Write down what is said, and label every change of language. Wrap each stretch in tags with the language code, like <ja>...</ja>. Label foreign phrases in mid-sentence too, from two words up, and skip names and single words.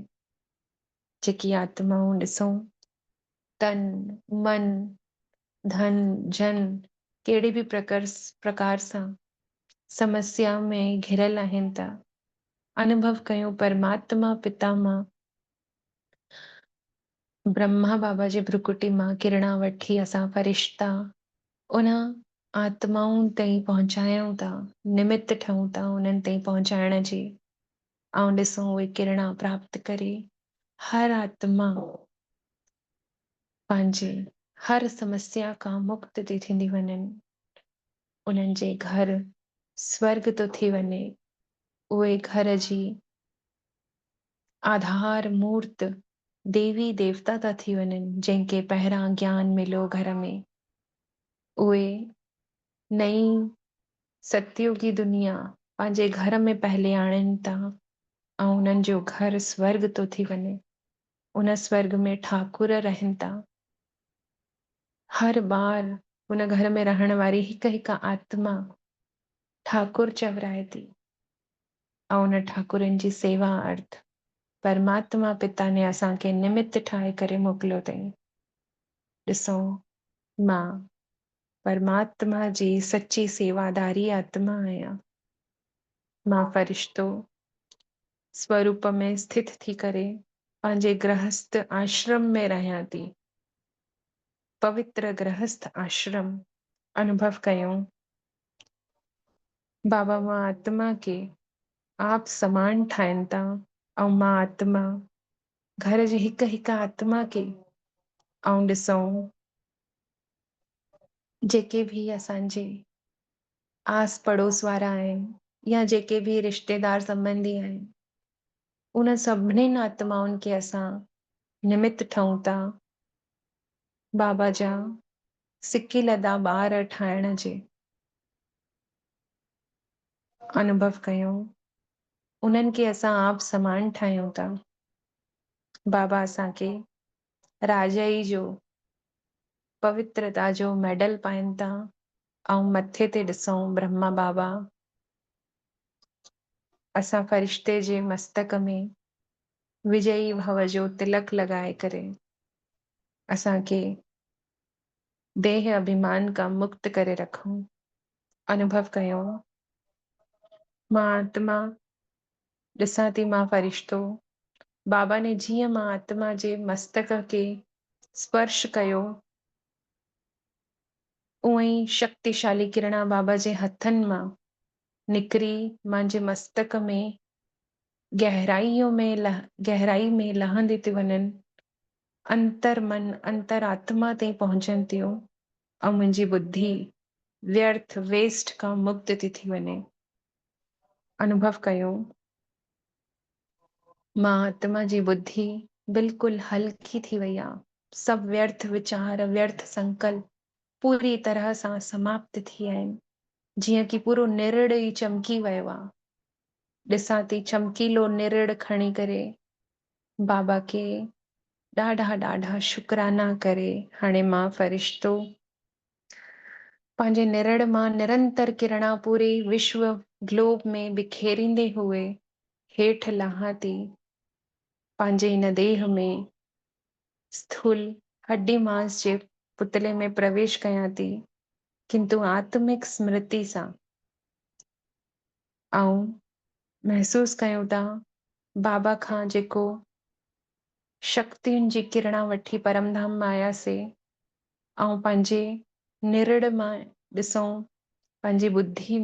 <sd>जेकी आत्माऊं ॾिसूं तन मन धन जन कहिड़े बि प्रकार सां समस्या में घिरल आहिनि था, अनुभव कयूं परमात्मा पिता मां ब्रह्मा बाबा जी भ्रुकुटी मां किरणा वठी असां फरिश्ता उन आत्माउनि ताईं पहुचायूं था, निमित्त ठहूं था उन्हनि ताईं पहुचाइण जी। ऐं ॾिसूं उहे किरणा प्राप्त करे हर आत्मा पंहिंजे हर समस्या खां मुक्त थी थींदी वञनि। उन्हनि जे घर स्वर्ग तो थी वञे, उहे घर जी आधार मूर्त देवी देवता था थी वञनि, जंहिंखे पहिरां ज्ञान मिलियो घर में। उहे नई सतयुगी दुनिया पंहिंजे घर में पहले आणनि था ऐं उन्हनि जो घर स्वर्ग तो थी वञे। उन स्वर्ग में ठाकुर रहनि था। हर बार उन घर में रहण वारी हिक हिक आत्मा ठाकुर चवराए थी ऐं उन ठाकुरनि जी सेवा अर्थ परमात्मा पिता ने असांखे निमित्त ठाहे करे मोकिलियो अथई। ॾिसो मां परमात्मा जी सच्ची सेवादारी आत्मा आहियां। मां फरिश्तो स्वरूप में स्थित थी करे पंहिंजे गृहस्थ आश्रम में रहियां थी। पवित्र गृहस्थ आश्रम अनुभव कयूं। बाबा मां आत्मा के आप समान ठाहिनि था ऐं मां आत्मा घर जी हिक हिक आत्मा के ऐं ॾिसूं जेके भी असांजे आस पड़ोस वारा आहिनि या जेके भी रिश्तेदार संबंधी आहिनि, उन सभिनीनि आत्माउनि खे असां निमित्त ठहूं था बाबा जा सिकी लदा ॿार ठाहिण जे। अनुभव कयूं उन्हनि खे असां आप समान ठाहियूं था। बाबा असांखे राजाई जो पवित्रता जो मेडल पाइनि था ऐं मथे ते ॾिसूं ब्रह्मा बाबा असां फरिश्ते जे मस्तक में विजयी भव जो तिलक लॻाए करे असांखे देह अभिमान खां मुक्त करे रखूं। अनुभव कयूं मां आत्मा ॾिसां थी मां फरिश्तो। बाबा ने जीअं मां आत्मा जे मस्तक खे स्पर्श कयो, उअं ई शक्तिशाली किरणा बाबा जे हथनि मां निकिरी मुंहिंजे मस्तक में गहराई में लहंदी थी वञनि, अंतर मन अंतर आत्मा ताईं पहुचनि थियूं ऐं मुंहिंजी बुद्धि व्यर्थ वेस्ट खां मुक्त थी वञे। अनुभव कयो मां आत्मा जी बुद्धि बिल्कुलु हल्की थी वई आहे। सब व्यर्थ विचार व्यर्थ संकल्प पूरी तरह सां समाप्त थी विया आहिनि, जीअं कि पूरो निरड़ ई चमकी वियो आहे। ॾिसां थी चमकीलो निरड़ खणी करे बाबा खे ॾाढा ॾाढा शुकराना करे हाणे मां फरिश्तो पंहिंजे निरड़ मां निरंतर किरणा पूरे विश्व ग्लोब में बिखेरींदे हुए हेठि लहां थी। पंहिंजे इन देह में स्थूल हड्डी मांस जे पुतले में प्रवेश कयां थी, किंतु आत्मिक स्मृति सां ऐं महसूस कयूं था बाबा खां जेको शक्तियुनि जी किरणा वठी परमधाम मां आयासीं ऐं पंहिंजे निरड़ मां ॾिसूं पंहिंजी बुद्धि</sd>